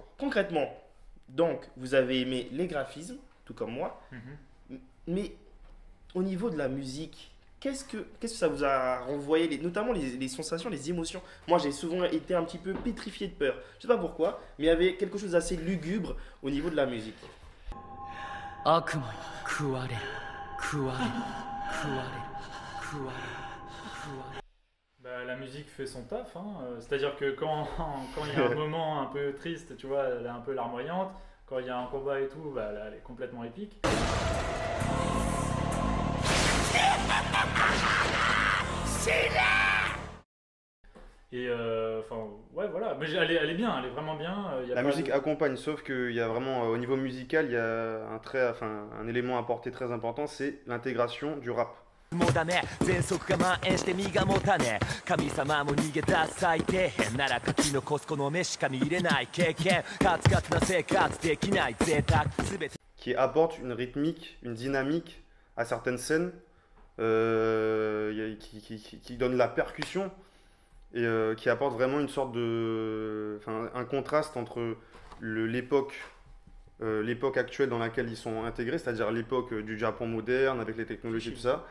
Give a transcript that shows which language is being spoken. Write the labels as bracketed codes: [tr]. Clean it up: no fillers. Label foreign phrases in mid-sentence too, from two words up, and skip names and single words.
[fr] Concrètement, donc, vous avez aimé les graphismes, tout comme moi, Mhm. mais au niveau de la musique, qu'est-ce que ça vous a renvoyé, notamment les sensations, les émotions? Moi, j'ai souvent été un petit peu pétrifié de peur. Je sais pas pourquoi, mais il y avait quelque chose d'assez lugubre au niveau de la musique. [ja] 悪魔よ食われる食われる食われる食われる食われる [fr] Bah, la musique fait son taf, hein. C'est-à-dire que quand il y a un moment un peu triste, tu vois, elle est un peu larmoyante. Quand il y a un combat et tout, bah, elle est complètement épique. Et enfin, ouais, voilà. Mais elle est bien, elle est vraiment bien. Il y a La pas musique de- accompagne, sauf qu'il y a vraiment, au niveau musical, il y a un élément à apporter très important, c'est l'intégration du rap. [ja] もうダメ喘息が蔓延して身が持たねえ神様も逃げ出す最底辺なら書き残すこの目しか見れない経験カツカツな生活できない贅沢全て [fr] Qui apporte une rythmique, une dynamique à certaines scènes, qui donne la percussion et qui apporte vraiment une sorte un contraste entre l'époque actuelle dans laquelle ils sont intégrés, c'est-à-dire l'époque du Japon moderne avec les technologies et tout ça.